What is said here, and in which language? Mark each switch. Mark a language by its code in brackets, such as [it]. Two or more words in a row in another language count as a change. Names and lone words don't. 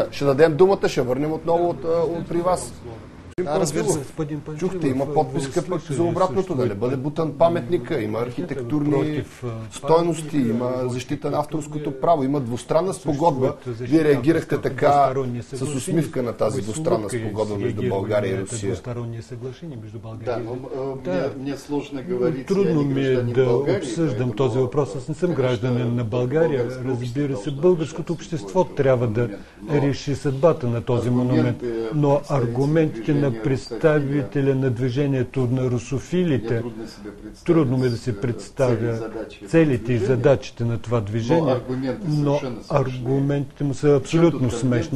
[bg] Ще дадем думата, ще върнем отново при вас. Чухте, има подписка пък за обратното, да не бъде бутан паметника, има архитектурни стойности, има защита на авторското право, има двустранна спогодба. Вие реагирахте така с усмивка на тази двустранна спогодба между България и Русия. Да, [ru] но мне сложно говорить. [bg] Трудно ми е да обсъждам този въпрос. Аз не съм гражданин на България. Разбира се, българското общество трябва да реши съдбата на този монумент. Но аргументите на представителя на движението на русофилите, трудно ми да се представя целите и задачите на това движение, но аргументите му са абсолютно смешни.